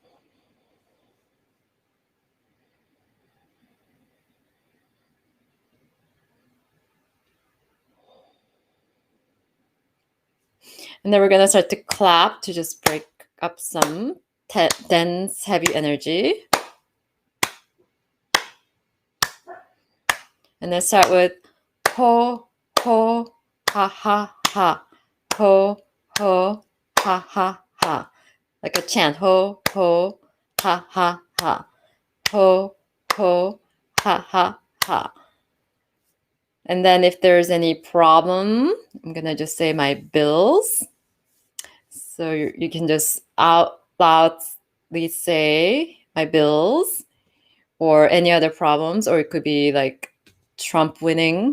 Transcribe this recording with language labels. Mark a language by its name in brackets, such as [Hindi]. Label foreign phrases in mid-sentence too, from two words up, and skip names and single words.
[English] And then we're going to start to clap to just break up some dense, heavy energy. And then start with ho, ho, ha, ha, ha. Ho, ho, ha, ha, ha. Like a chant. Ho, ho, ha, ha, ha. Ho, ho, ha, ha, ha. And then if there's any problem, I'm going to just say my bills. So you can just out loudly say my bills or any other problems, or it could be like Trump winning.